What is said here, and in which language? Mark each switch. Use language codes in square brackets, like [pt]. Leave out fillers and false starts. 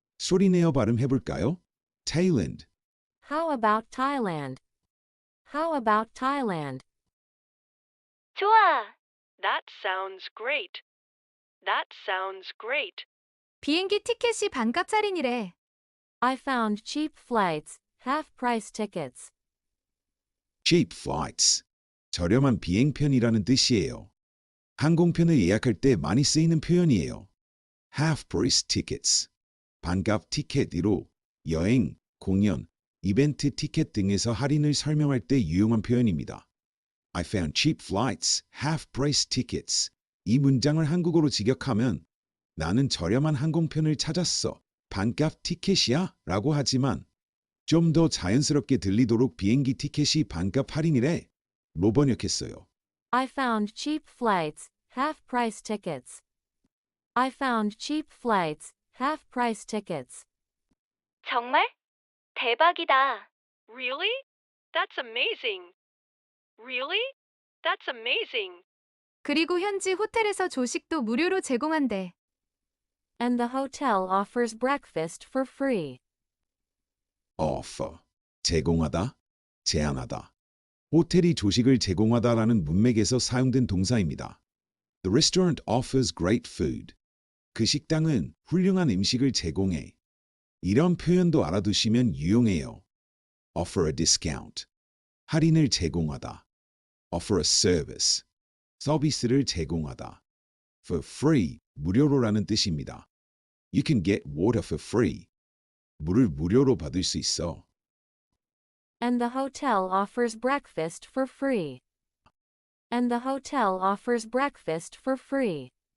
[ko] 소리내어 발음해볼까요? [en] Thailand. How about Thailand? How about Thailand? [ko] 좋아. [en] That sounds great. That sounds great. [ko] 비행기 티켓이 반값 할인이래. [en] I found cheap flights, half-price tickets. cheap flights. [ko] 저렴한 비행편이라는 뜻이에요. 항공편을 예약할 때 많이 쓰이는 표현이에요. [en] half-price tickets. [ko] 반값 티켓으로 여행, 공연, 이벤트 티켓 등에서 할인을 설명할 때 유용한 표현입니다. [en] I found cheap flights, half-price tickets. [ko] 이 문장을 한국어로 직역하면 나는 저렴한 항공편을 찾았어. 반값 티켓이야? 라고 하지만 좀 더 자연스럽게 들리도록 비행기 티켓이 반값 할인이래. 로 번역했어요. [en] I found cheap flights, half-price tickets. I found cheap flights, half-price tickets. [ko] 정말? 대박이다. [en] Really? That's amazing. Really? That's amazing. [ko] 그리고 현지 호텔에서 조식도 무료로 제공한대. [en] And the hotel offers breakfast for free. [ko] offer. 제공하다, 제안하다. 호텔이 조식을 제공하다라는 문맥에서 사용된 동사입니다. [en] The restaurant offers great food. [ko] 그 식당은 훌륭한 음식을 제공해. 이런 표현도 알아두시면 유용해요. [en] offer a discount. [ko] 할인을 제공하다. [en] offer a service. [ko] 서비스를 제공하다. [en] for free, [ko] 무료로라는 뜻입니다. [en] You can get water for free. [ko] 물을 무료로 받을 수 있어. [en] And the hotel offers breakfast for free. And the hotel offers breakfast for free.